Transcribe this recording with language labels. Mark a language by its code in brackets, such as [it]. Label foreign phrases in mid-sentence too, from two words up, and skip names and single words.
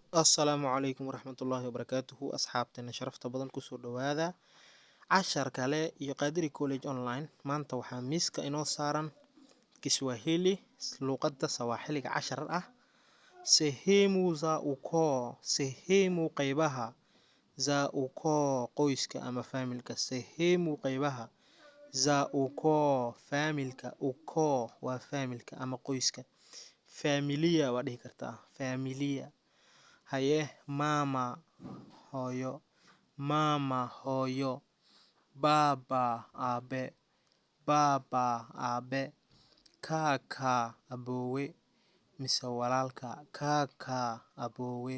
[so] Assalaamu calaykum waraxmatullaahi wabarakaatuhu asxaabteena sharafta badan kusoo dhawaada cashar kale iyo Qadiri College Online. Maanta waxaa miiska inoo saaran Kiswahili luqadda Sawaaxiliga cashar ah. [sw] Sehemu za ukoo, sehemu qaybaha, za ukoo [so] qoyska ama familka. [sw] Sehemu qaybaha, za ukoo familka. [so] Ukoo waa familka ama qoyska. Familia waa dhihi kartaa, familia. Haye mama hooyo, mama hooyo. Baba aabe, baba aabe. Kaka aboowe mise walaalka, kaka aboowe.